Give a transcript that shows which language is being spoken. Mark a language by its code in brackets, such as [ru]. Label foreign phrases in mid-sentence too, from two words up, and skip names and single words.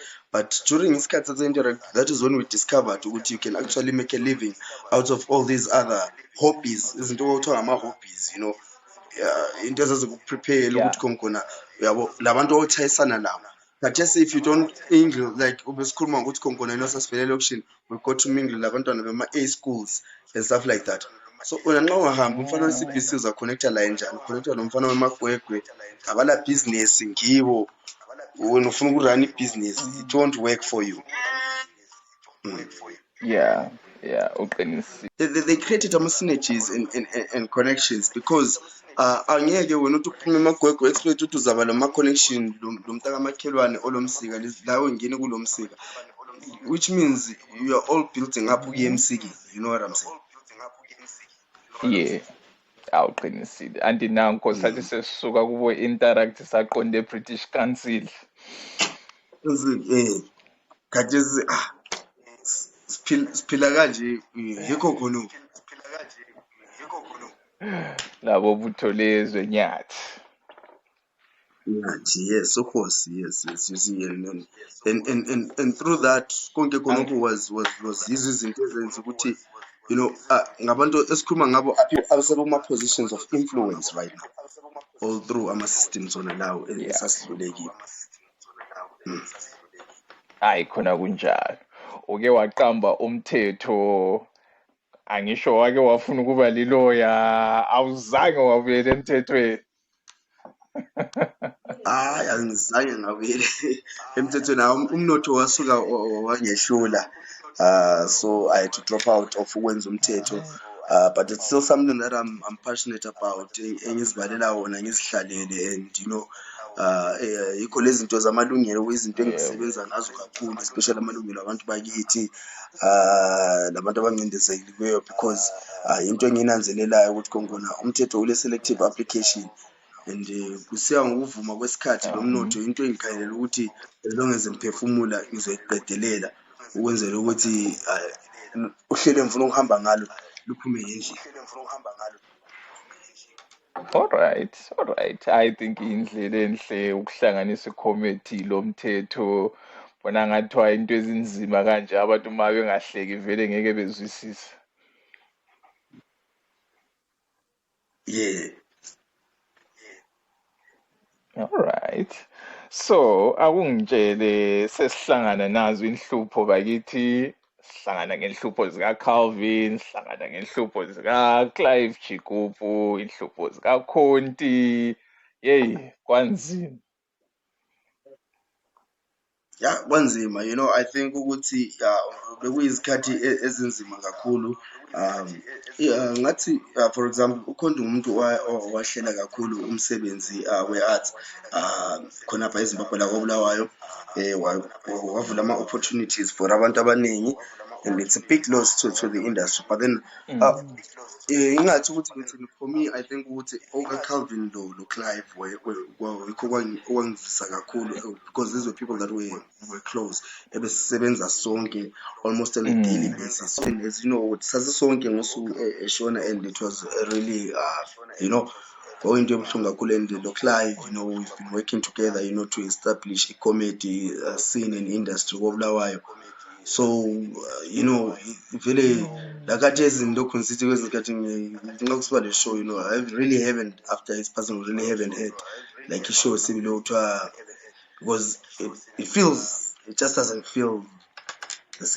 [en] But during [nd] isikhathi se-interact, [en] that is when we discovered ukuthi you can actually make a living out of all these other hobbies, [nd] izinto okuthiwa ngama-hobbies, into ezazikuprepare ukuthi khona yabo labantu otshayisana nabo. Khathesi [en] if you don't mingle, like [nd] ubesikhuluma ngokuthi khona sasivele elokishini, [en] we go to mingle [nd] labantwana bema-A [en] schools and stuff like that. [nd] So wena nxa ungahamba umfana we-CBC uzaconnecta la enjani, uconnecta nomfana wemagwegwe, abala business ngibo, wena ufuna ukurun ibhizinesi, [en] it won't work for you. [nd] Yeah, uqinisile. [en] They created [nd] ama-synergies [en] and connections because [nd] angeke wena uthi uphuma emagwegwe expect ukuthi uzaba lama-connection lo mntakamakhelwane olomsika lawe ngene kulo msika, [en] which means you are all building up [nd] ukuya emsikeni, [en] you know what I'm saying? Yeah, [nd] awuqinisile. Anti nanko sathi sesisuka kubo Interact saqonde British Council. Khathesi siphila kanje, yikho khona labo butholezwe nyathi. [en] Yes, of course, yes, you see, and through that [nd] konke khonokho was yizo izinto ezenza ukuthi ngabantu esikhuluma ngabo abaseboma-positions [en] of influence right now, all through [nd] ama-systems wona lawo esasidlule kiwo. Hayi khona kunjalo. Uke waqamba umthetho, angisho wake wafuna ukuba liloya, awuzange wabuyela emthethweni. Hayi, angizange ngabuyela emthethweni, umnotho wasuka wangehlula, [en] so I had to drop out of [nd] ukwenza umthetho, [en] but it's still something that I'm passionate about, [nd] engizibalela wona ngizihlalele, and yikho lezi zinto zamalungelo izinto engisebenza ngazo kakhulu, especially amalungelo abantu bakithi, labantu abancindezelweyo, because into engiyinanzelelayo ukuthi khona umthetho ule [en] selective application, [nd] and kusiya ngokuvuma kwesikhathi lo mnotho into engikhayelela ukuthi [en] as long as [nd] ngiphefumula ngizoyiqedelela ukwenzela ukuthi uhlelo engifuna ukuhamba ngalo luphume ngendlela. [en] All right. I think [nd] indlela enhle ukuhlanganisa icommittee lomthetho, bona ngathiwa into ezinzima kanje abantu uma bengahleki vele ngeke bezwisise. [en] Yeah. All right. So, [nd] akungitshele sesihlangana nazo inhlupho bakithi, sihlangana ngenhlupho zika-Calvin, sihlangana ngenhlupho zika-Clive Chikupu, inhlupho zika-Conti. Yeyi, kwanzima. Ya kwanzima, [en] I think [nd] ukuthi bekuyizikhathi ezinzima kakhulu. Ngathi [en] for example [nd] ukhona umuntu owahlela kakhulu umsebenzi we-arts khonapha eZimbabwe la koBulawayo, wavula ama-opportunities for abantu abaningi, [en] and it's a big loss to the industry, but then [nd] ingathi ukuthi ngithini, [en] for me I think [nd] ukuthi okaCalvin lo Clive yikho okwangivisa kakhulu, [en] because these were people that were close, [nd] ebesisebenza sonke [en] almost on a daily basis. And as you know, [nd] sasisonke ngosuku eshona, [en] and it was really [nd] into ebuhlungu kakhulu. [en] And lo Clive, we've been working together, to establish a comedy scene in industry koBulawayo. So [nd] vele lakathi izinto [en] consider [nd] kwezikhathi nxa kusiba le [en] show, I really haven't, after his passing, really haven't had like a show similar to because it just doesn't feel the same.